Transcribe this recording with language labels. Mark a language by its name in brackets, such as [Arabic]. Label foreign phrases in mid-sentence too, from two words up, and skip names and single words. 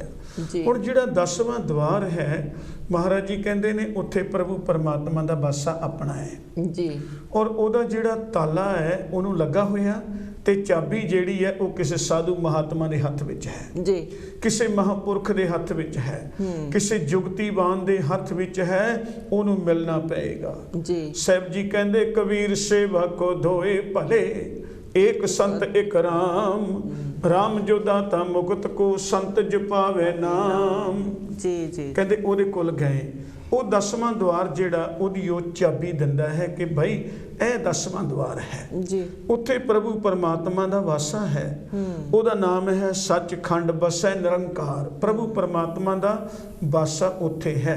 [Punjabi] ਹੁਣ ਜਿਹੜਾ 10ਵਾਂ ਦੁਆਰ ਹੈ, ਮਹਾਰਾਜ ਜੀ ਕਹਿੰਦੇ ਨੇ ਉੱਥੇ ਪ੍ਰਭੂ ਪਰਮਾਤਮਾ ਦਾ ਵਾਸਾ ਆਪਣਾ ਹੈ ਜੀ, ਔਰ ਉਹਦਾ ਜਿਹੜਾ ਤਾਲਾ ਹੈ ਉਹਨੂੰ ਲੱਗਾ ਹੋਇਆ, ਤੇ ਚਾਬੀ ਜਿਹੜੀ ਹੈ ਉਹ ਕਿਸੇ ਸਾਧੂ ਮਹਾਤਮਾ ਦੇ ਹੱਥ ਵਿੱਚ ਹੈ ਜੀ, ਕਿਸੇ ਮਹਾਂਪੁਰਖ ਦੇ ਹੱਥ ਵਿੱਚ ਹੈ, ਕਿਸੇ ਜੁਗਤੀਵਾਨ ਦੇ ਹੱਥ ਵਿੱਚ ਹੈ, ਉਹਨੂੰ ਮਿਲਣਾ ਪਏਗਾ ਜੀ। ਸਾਹਿਬ ਜੀ ਕਹਿੰਦੇ [Hindi] कबीर सेवा को धोए भले, एक संत एक राम, राम जो दाता मुकत को, संत जपावे नाम। जी जी [Punjabi] कहते ਉਹਦੇ ਕੋਲ ਗਏ, ਉਹ 10ਵਾਂ ਦੁਆਰ ਜਿਹੜਾ ਉਹਦੀ ਉਹ ਚਾਬੀ ਦਿੰਦਾ ਹੈ ਕਿ ਭਾਈ ਇਹ 10ਵਾਂ ਦੁਆਰ ਹੈ ਜੀ। ਉੱਥੇ ਪ੍ਰਭੂ ਪਰਮਾਤਮਾ ਦਾ ਵਾਸਾ ਹੈ। ਉਹਦਾ ਨਾਮ ਹੈ ਸੱਚਖੰਡ ਬਸੈ ਨਿਰੰਕਾਰ। ਪ੍ਰਭੂ ਪਰਮਾਤਮਾ ਦਾ ਵਾਸਾ ਉੱਥੇ ਹੈ।